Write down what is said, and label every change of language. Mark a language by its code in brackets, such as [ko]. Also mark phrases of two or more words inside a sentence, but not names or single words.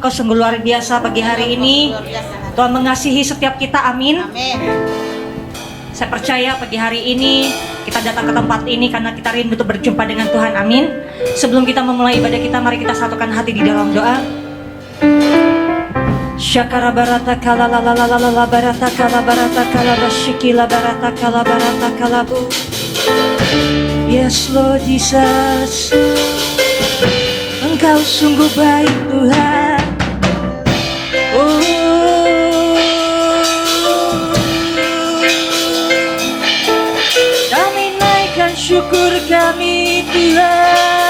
[id] Engkau sungguh luar biasa pagi hari ini. Tuhan mengasihi setiap kita, amin. Saya percaya pagi hari ini kita datang ke tempat ini karena kita rindu untuk berjumpa dengan Tuhan, amin. Sebelum kita memulai ibadah kita, mari kita satukan hati di dalam doa. Syakara barata kala la la la la la barata kala bashikila barata kalabu. [en] Yes Lord Jesus, [id] Engkau sungguh baik Tuhan. Oh, kami naikkan syukur kami Tuhan.